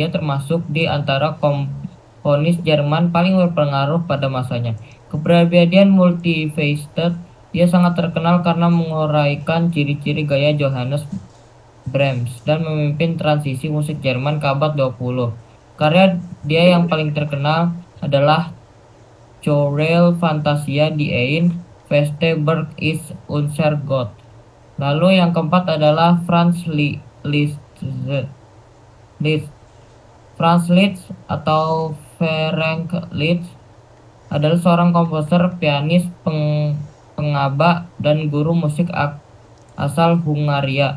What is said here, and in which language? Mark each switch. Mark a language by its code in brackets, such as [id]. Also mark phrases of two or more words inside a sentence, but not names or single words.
[id] Dia termasuk di antara komponis Jerman paling berpengaruh pada masanya. Kepribadian multifaceted, dia sangat terkenal karena menguraikan ciri-ciri gaya Johannes Brahms dan memimpin transisi musik Jerman ke abad 20. Karya dia yang paling terkenal adalah Chorale Fantasia die ein Feste Berg ist unser Gott. Lalu yang keempat adalah Franz Liszt atau Ferenc Liszt adalah seorang komposer, pianis, pengaba, dan guru musik asal Hungaria.